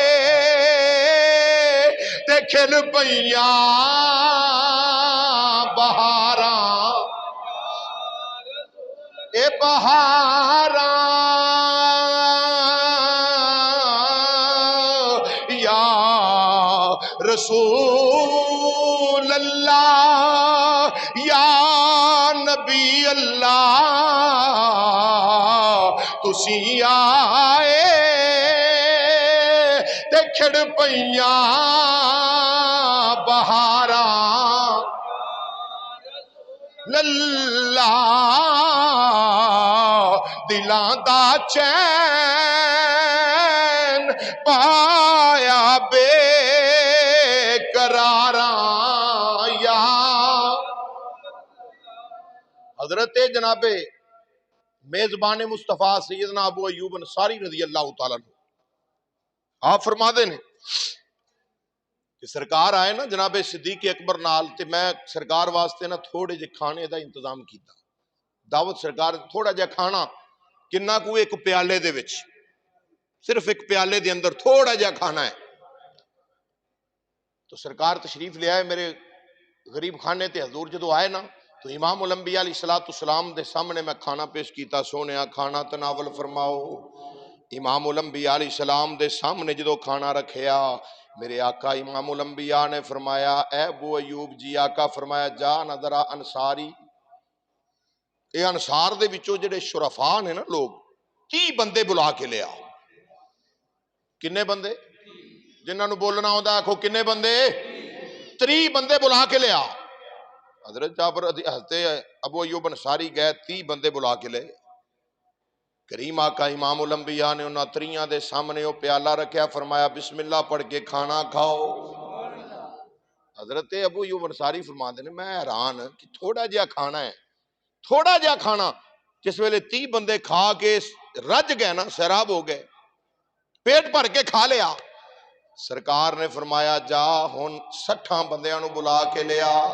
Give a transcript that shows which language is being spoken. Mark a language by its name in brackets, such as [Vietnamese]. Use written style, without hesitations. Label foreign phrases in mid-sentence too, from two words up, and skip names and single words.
[Punjabi] تے کھل پئیاں بہاراں، اے بہاراں [Arabic] یا رسول اللہ یا نبی اللہ [Punjabi] تسی آئے تے کھڑ پئیاں بہاراں، للہ دلاں دا چین پایا بے قراراں یا حضرت جناب میزبان مصطفیٰ سیدنا ابو ایوب انصاری [Arabic] رضی اللہ تعالیٰ عنہ [Punjabi] آپ فرما دے نے کہ سرکار آئے نا جناب صدیق اکبر نال تے میں سرکار واسطے نا تھوڑے جے کھانے دا انتظام کیتا دعوت سرکار تھوڑا جا کھانا کننا کو ایک پیالے دے وچ صرف ایک پیالے دے اندر تھوڑا جا کھانا ہے تو سرکار تشریف لے آئے میرے غریب خانے تے حضور جدو آئے نا تو [Arabic] امام الانبیاء علیہ السلام [Punjabi] دے سامنے میں کھانا پیش کیتا سونیا کھانا تناول فرماؤ [Arabic] امام الانبیاء علیہ السلام [Punjabi] دے سامنے جدو کھانا رکھیا میرے آقا امام الانبیاء نے فرمایا اے ابو ایوب جی آقا فرمایا جا نظرہ انصاری اے انصار دے وچوں جڑے شرفاء نے نا لوگ 30 بندے بلا کے لیا کنے بندے جنہاں نو بولنا ہوندا آکھو کنے بندے 30 بندے بلا کے لیا حضرت جابر حضرت ابو ایوب انصاری گئے 30 بندے بلا کے لے کریم آقا امام الانبیاء نے انہاں 30 دے سامنے وہ پیالہ رکھیا فرمایا [Arabic] بسم اللہ [Punjabi] پڑھ کے کھانا کھاؤ حضرت ابو ایوب انصاری فرماندے نے میں حیران کہ تھوڑا جہا کھانا ہے تھوڑا جہا کھانا جس ویلے 30 بندے کھا کے رج گئے نا سیراب ہو گئے پیٹ بھر کے کھا لیا سرکار نے فرمایا جا ہن 60 بندیاں نو بلا کے لیا